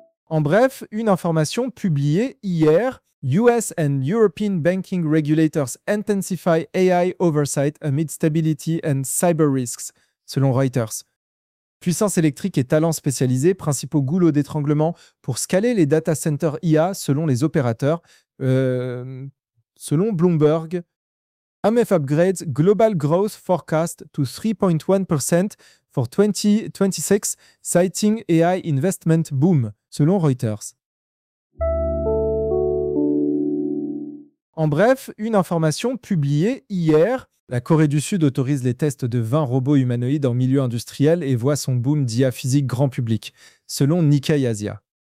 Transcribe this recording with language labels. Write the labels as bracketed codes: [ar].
[fr] En bref, une information publiée hier, [en] US and European banking regulators intensify AI oversight amid stability and cyber risks, [fr] selon Reuters. Puissance électrique et talents spécialisés, principaux goulots d'étranglement pour scaler les data centers IA selon les opérateurs, selon Bloomberg. [en] AMF upgrades global growth forecast to 3,1% for 2026, citing AI investment boom, [fr] selon Reuters. En bref, une information publiée hier, la Corée du Sud autorise les tests de 20 robots humanoïdes en milieu industriel et voit son boom d'IA physique grand public, selon Nikkei Asia.